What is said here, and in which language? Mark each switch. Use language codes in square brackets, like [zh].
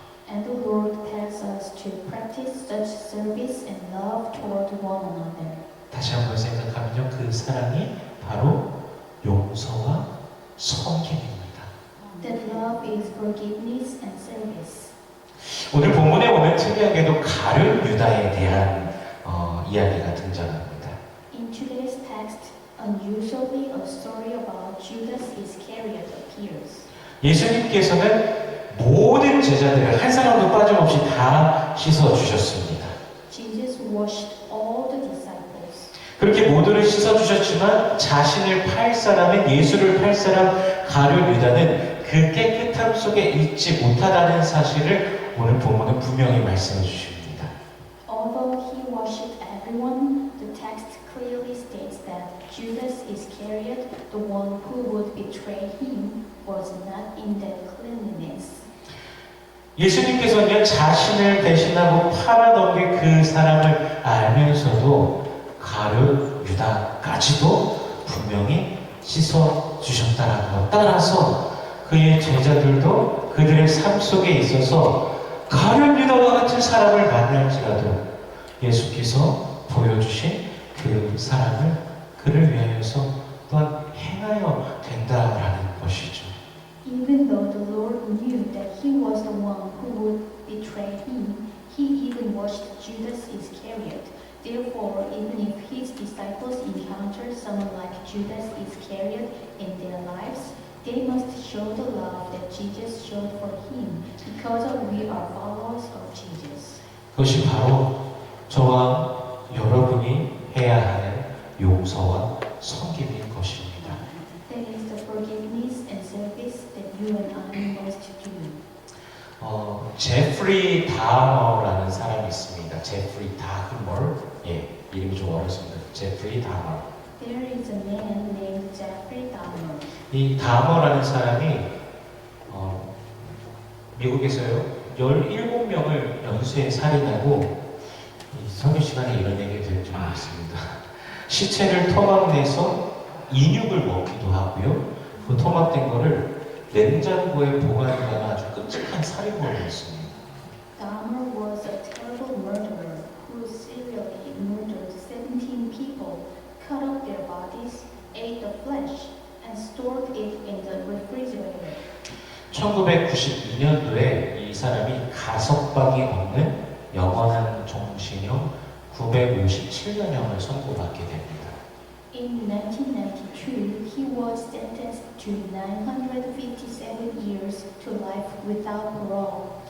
[en] And the Lord tells us to practice such service and love toward one another. [ko] 다시 한번 생각하면요, 그 사랑이 바로 용서와 섬김입니다. [en] That love is forgiveness and service. [ko] 오늘 본문에 보면 특이하게도 가룟 유다에 대한 이야기가 등장합니다. [en] In today's text, unusually a story about Judas Iscariot appears. [ko] 예수님께서는 모든 제자들을 한 사람도 빠짐없이 다 씻어 주셨습니다. [en] Jesus washed all the disciples. [ko] 그렇게 모두를 씻어 주셨지만 자신을 팔 사람인 예수를 팔 사람 가룟 유다는 그 깨끗함 속에 있지 못하다는 사실을 오늘 본문은 분명히 말씀해 주십니다. [en] Although he washed everyone, the text clearly states that Judas Iscariot, the one who would betray him, was not in that cleanliness. [ko] 예수님께서는 자신을 대신하고 팔아넘길 그 사람을 알면서도 가룟 유다까지도 분명히 씻어 주셨다는 것. 따라서 그의 제자들도 그들의 삶 속에 있어서 가룟 유다와 같은 사람을 만날지라도 예수께서 보여주신 그 사람을 그를 위하여서 또한 행하여 된다라는 것이죠. [en] Even though the Lord knew that he was the one who would betray him, he even washed Judas Iscariot. Therefore, even if his disciples encounter someone like Judas Iscariot in their lives, they must show the love that Jesus showed for him because we are followers of Jesus. [ko] 그것이 바로 저와 여러분이 해야 할 용서와 섬김인 것입니다. [en] That is the forgiveness and service that you and I must do. [ko] 제프리 다머라는 사람이 있습니다. 제프리 다머를 이름이 좀 어렵습니다. 제프리 다머. [en] There is a man named Jeffrey Dahmer. [ko] 이 다머라는 사람이 미국에서요 17명을 연쇄 살인하고 이 설교 시간에 이런 얘기가 될지 모르겠습니다. 시체를 토막 내서 인육을 먹기도 하고요. 그 토막된 거를 냉장고에 보관하는 아주 끔찍한 살인범이었습니다. [en] Dahmer was a terrible murderer who serially murdered 17 people, cut up their bodies, ate the flesh, and stored it in the refrigerator. [ko] 1992년도에 이 사람이 가석방이 없는 영원한 종신형 957년형을 선고받게 됩니다. [en] In 1992, he was sentenced to 957 years to life without parole.